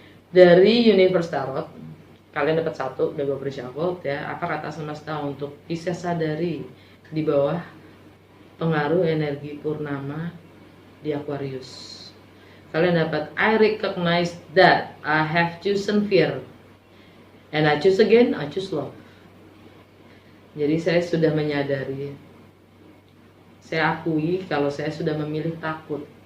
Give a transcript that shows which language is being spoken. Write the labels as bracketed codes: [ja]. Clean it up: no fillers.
[id] Dari Universe Tarot, kalian dapat satu, udah gue pre-shuffle ya. Apa kata semesta untuk bisa sadari di bawah pengaruh energi purnama di Aquarius? Kalian dapat [en] I recognize that I have chosen fear and I choose again, I choose love. [id] Jadi saya sudah menyadari, saya akui kalau saya sudah memilih takut.